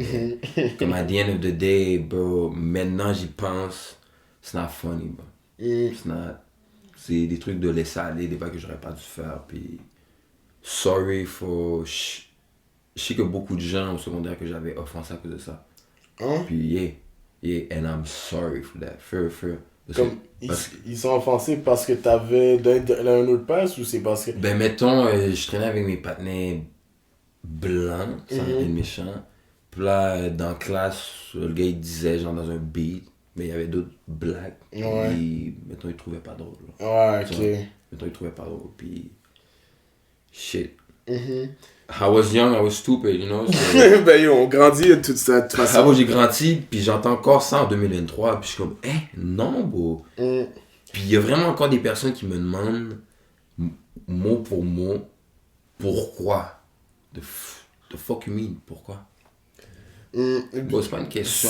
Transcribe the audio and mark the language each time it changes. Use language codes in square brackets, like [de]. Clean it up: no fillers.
[fr] Mais comme [en] at the end of the day, bro, [fr] maintenant j'y pense, [en] it's not funny, bro. [fr] C'est des trucs de laisser aller, des fois que j'aurais pas dû faire. Puis, [en] sorry for. [fr] Je sais que beaucoup de gens au secondaire que j'avais offensé à cause de ça. [en] Puis, yeah, and I'm sorry for that. Fair. [fr] Comme, ils sont offensés parce que t'avais un autre passe ou c'est parce que... Ben, mettons, je traînais avec mes partenaires blancs, sans être méchant. Puis là, dans la classe, le gars il disait, genre dans un beat, mais il y avait d'autres blacks. Ouais. Puis, mettons, ils trouvaient pas drôle. Là. Ouais, ok. Mettons, ils trouvaient pas drôle. Puis, shit. [en] I was young, I was stupid, you know. [fr] Ben yo, on grandit de toute cette façon. Ah, moi, j'ai grandi, puis j'entends encore ça en 2023, puis je suis comme, non, bro. Puis il y a vraiment encore des personnes qui me demandent, mot pour mot, pourquoi. [en] The fuck you mean, [fr] pourquoi? Bon, c'est pas une question.